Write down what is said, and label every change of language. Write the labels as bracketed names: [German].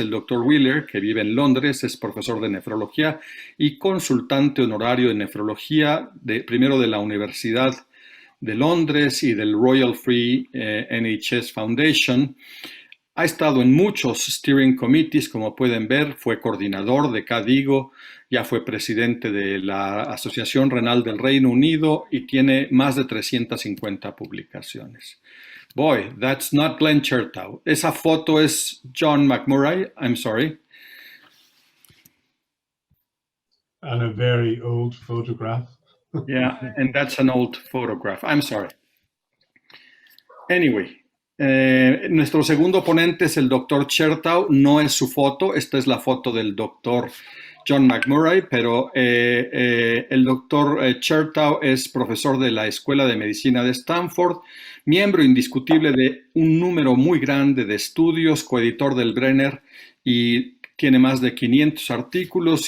[Spanish] El doctor Wheeler, que vive en Londres, es profesor de nefrología y consultante honorario de nefrología, primero de la Universidad de Londres y del Royal Free NHS Foundation. Ha estado en muchos steering committees, como pueden ver, fue coordinador de CADIGO, ya fue presidente de la Asociación Renal del Reino Unido y tiene más de 350 publicaciones. [English] Boy, that's not Glenn Chertow. [Spanish] Esa foto es John McMurray, [English] I'm sorry. And a very old photograph. Yeah, and that's an old photograph. I'm sorry. Anyway. [Spanish] Nuestro segundo ponente es el doctor Chertow. No es su foto, esta es la foto del doctor John McMurray, pero el doctor Chertow es profesor de la Escuela de Medicina de Stanford, miembro indiscutible de un número muy grande de estudios, coeditor del Brenner y tiene más de 500 artículos.